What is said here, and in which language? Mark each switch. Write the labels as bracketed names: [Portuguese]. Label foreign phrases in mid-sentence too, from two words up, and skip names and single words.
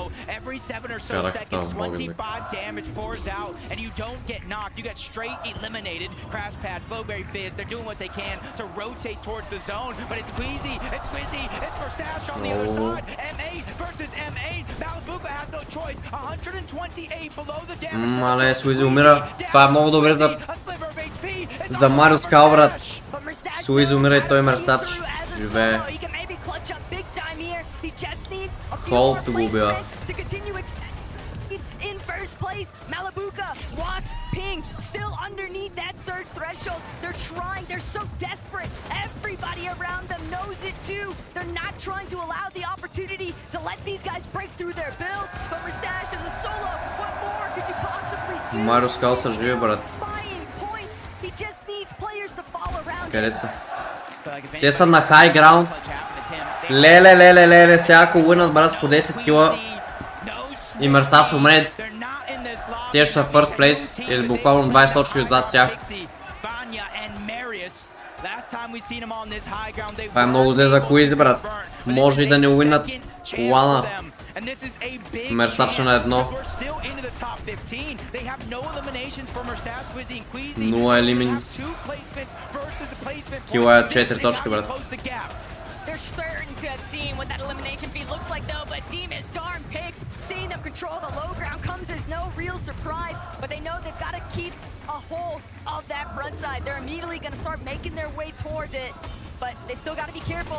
[English] Every 7 or so seconds, 25 damage pours out, and you don't get knocked. You get straight eliminated. Crash pad, Flowberry Fizz, they're doing what they can to rotate towards the zone, but it's Queasy, it's Quizzy, it's Mustache on the other side. M8 versus M8. Malabuka has no choice. 128 below the damage. [Bulgarian] Мале, Суизи умира. Това е много добре за Марио Скал, брат. Суизи умира и той мерстач. Живее. Холт го убива. [English] In first place, Malabuka walks Ping still underneath that surge threshold. They're trying, they're so desperate. Everybody around them knows it too. They're not trying to allow the opportunity to let these guys break through their builds. But Mustache is a solo. What more could you possibly do? [Bulgarian] Марио Скал се живее, брат. [English] He just needs players to fall around. [Bulgarian] Къде са? Те са на [English] high ground. [Bulgarian] Леле, сега ако уинат, брат, с по 10 кила и мерстач умре, те ще са [English] first place [Bulgarian] или буквално 20 точки отзад тях. Това е много зле за Quizzy, брат. Може и да не уинат Лана. Мерстач на едно. 0 елиминс. Кила е 4 точки, брат. [English] They're certain to have seen what that elimination feed looks like though, but Demas, darn picks, seeing them control the low ground comes as no real surprise, but they know they've got to keep a hold of that front side. They're immediately going to start making their way towards it, but they still got to be careful.